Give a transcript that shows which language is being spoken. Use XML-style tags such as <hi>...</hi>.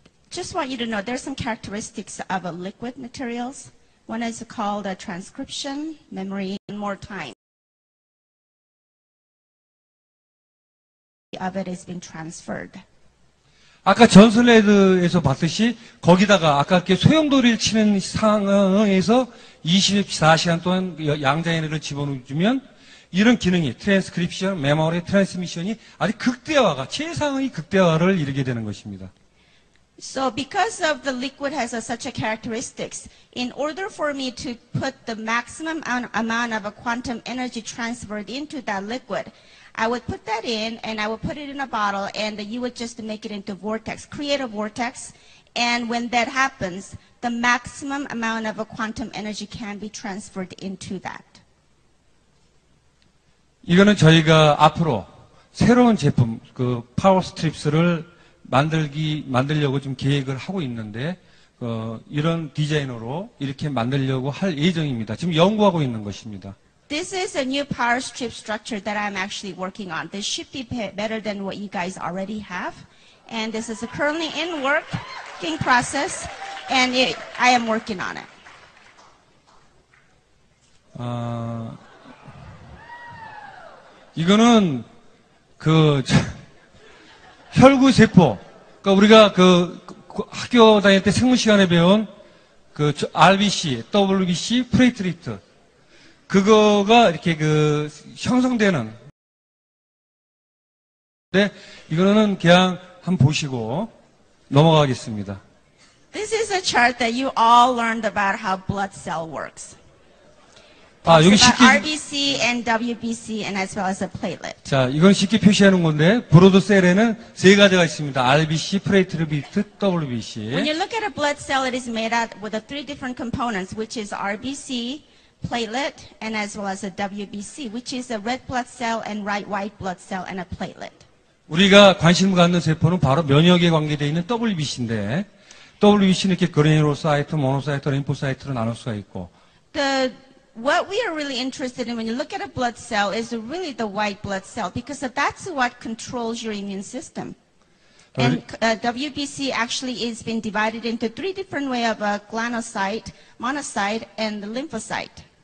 <en>Just want you to know there's some characteristics of liquid materials. One is called transcription, memory, and more time of it is being transferred.</en> <ko>아까 전 슬라이드에서 봤듯이 거기다가 아까 이렇게 소용돌이를 치는 상황에서 24시간 동안 양자 에너지를 집어넣으면 이런 기능이 트랜스크립션, 메모리, 트랜스미션이 아주 극대화가 최상의 극대화를 이루게 되는 것입니다.</ko> <en>So because of the liquid has such a characteristics, in order for me to put the maximum amount of a quantum energy transferred into that liquid, I would put that in, and I would put it in a bottle, and you would just make it into vortex, create a vortex, and when that happens, the maximum amount of a quantum energy can be transferred into that.</en> <ko>이거는 저희가 앞으로 새로운 제품, 파워 스트립스를 만들려고 좀 계획을 하고 있는데, 이런 디자인으로 이렇게 만들려고 할 예정입니다. 지금 연구하고 있는 것입니다.</ko> <en>This is a new power strip structure that I'm actually working on. This should be better than what you guys already have. And this is currently in working process, and I am working on it.</en> <ko>이거는 혈구세포, 그러니까 우리가 학교 다닐 때 생물 시간에 배운 RBC, WBC, 플레이트리트, 그거가 이렇게 형성되는. 근데 이거는 그냥 한번 보시고 넘어가겠습니다.</ko> <en>This is a chart that you all learned about how blood cell works.</en> <ko>여기</ko> <en>It's</en> <ko>쉽게</ko> <en>about RBC and WBC and as well as a platelet.</en> <ko>자, 이건 쉽게 표시하는 건데 브로드 셀에는 세 가지가 있습니다. RBC, 플레이트리트, WBC.</ko> <en>When you look at a blood cell, it is made out with the three different components, which is RBC, platelet, and as well as a WBC, which is a red blood cell and white blood cell and a platelet.</en> <ko>우리가 관심을 갖는 세포는 바로 면역에 관계되어 있는 WBC인데 WBC는 이렇게 그래뉴로사이트, 모노사이트, 림포사이트로 나눌 수가 있고</ko> <en>What we are really interested in when you look at a blood cell is really the white blood cell because that's what controls your immune system. And WBC actually is been divided into three different ways of glanocyte, monocyte, and lymphocyte.</en>